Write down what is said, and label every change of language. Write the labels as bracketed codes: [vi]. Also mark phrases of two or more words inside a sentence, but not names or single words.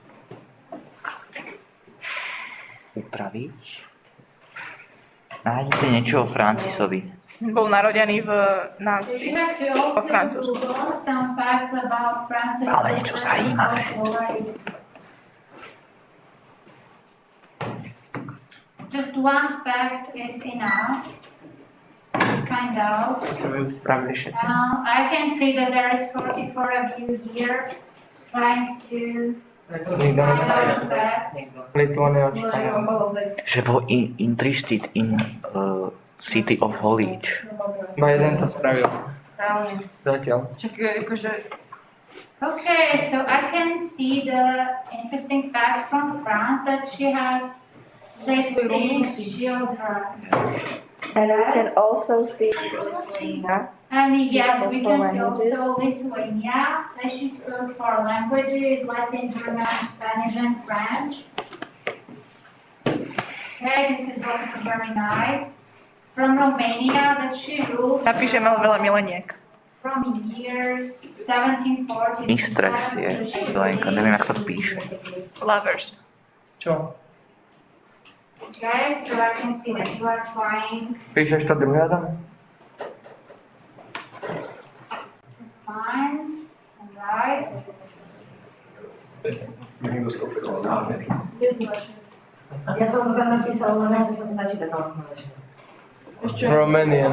[sk] Upraviť. Nájdete niečo o Francisovi. Bol narodený v Nancy. [en] You have to also [sk] Francúzsku. [en] Google some facts about Francis. [sk] Ale niečo zajímavé. [en] Just one fact is enough. Find out. [sk] Spravili všetci. [en] I can see that there is 44 of you here trying to [sk] Nikto nečakal. Litvánia očakáva. Že bol [en] interested in City of Holich. [sk] Iba jeden to spravil. Zatiaľ. [en] Okay, so I can see the interesting fact from France that she has 16 children. And we can also see Lithuania. And yes, we can see Languages. also Lithuania, that she spoke 4 languages, Latin, German, Spanish, and French. Okay, this is also very nice. From Romania, that she ruled [sk] Napíšeme ho veľa mileniek. [en] from years 1740 to [sk] Mistress je, Lenka, neviem, jak sa to píše. [en] Lovers. [sk] Čo? [en] Okay, so I can see that you are trying [sk] Píšeš to druhé tam? [en] to find and write. [sk] Ja som to tam napísala, len nechcem sa to načítať. [en] Romanian.